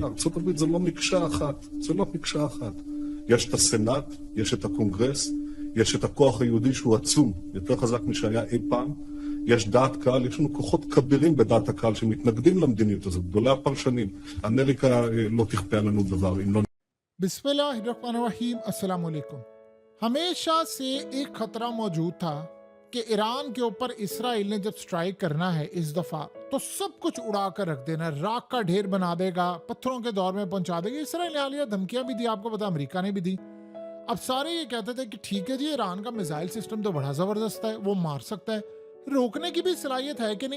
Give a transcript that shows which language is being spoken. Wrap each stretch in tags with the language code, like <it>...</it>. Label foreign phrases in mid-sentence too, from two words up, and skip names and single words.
<he>ארצות הברית זה לא מקשה אחת, זה לא מקשה אחת. יש את הסנאט, יש את הקונגרס, יש את הכוח היהודי שהוא עצום, יותר חזק משהיה אי פעם. יש דעת קהל, יש לנו כוחות כבירים בדעת הקהל שמתנגדים למדיניות הזאת, גדולי הפרשנים. אמריקה לא תכפה לנו דבר אם לא...</he> <ur>بسم اللہ الرحمن الرحیم، السلام علیکم۔ ہمیشہ سے ایک خطرہ موجود تھا کہ ایران کے اوپر اسرائیل نے جب سٹرائیک کرنا ہے اس دفعہ تو سب کچھ اڑا کر رکھ دینا، راکھ کا ڈھیر بنا دے گا، پتھروں کے دور میں پہنچا دے گا. اسرائیل نے حالیہ دھمکیاں بھی دی، آپ کو پتا امریکہ نے بھی دی۔ اب سارے یہ کہتے تھے کہ ٹھیک ہے جی، ایران کا</ur> <en>missile system</en> <ur>تو بڑا زبردست ہے، وہ مار سکتا ہے، روکنے کی بھی صلاحیت ہے کہ نہیں.</ur>